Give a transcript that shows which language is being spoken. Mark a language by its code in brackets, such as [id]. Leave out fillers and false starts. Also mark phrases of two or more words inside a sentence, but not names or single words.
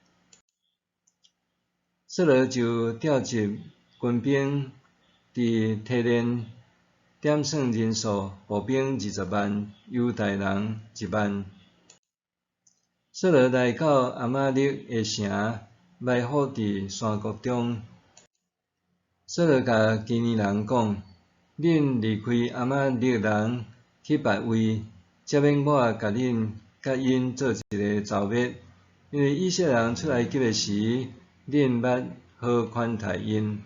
[nan] 扫罗就调集军兵伫提连点算人数，步兵20万，犹大人1万。扫罗来到亚玛力的城，埋伏伫山谷中。扫罗甲基尼人讲：恁离开亚玛力人去别位，才免我甲恁甲因做一个剿灭。因为以色列人出来埃及的时，恁捌好款待因。